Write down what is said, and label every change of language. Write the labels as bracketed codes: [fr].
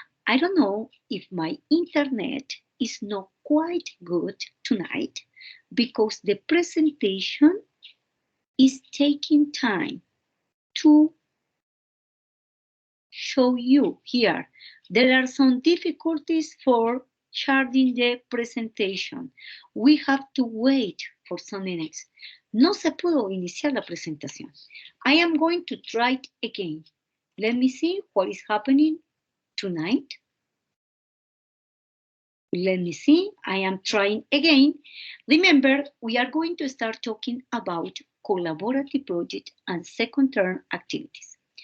[en] I don't know if my internet is not quite good tonight because the presentation is taking time to show you here. There are some difficulties for charging the presentation. We have to wait for some minutes. [es] No se pudo iniciar la presentación. [en] I am going to try it again. Let me see what is happening tonight. Let me see, I am trying again. Remember, we are going to start talking about collaborative project and second term activities.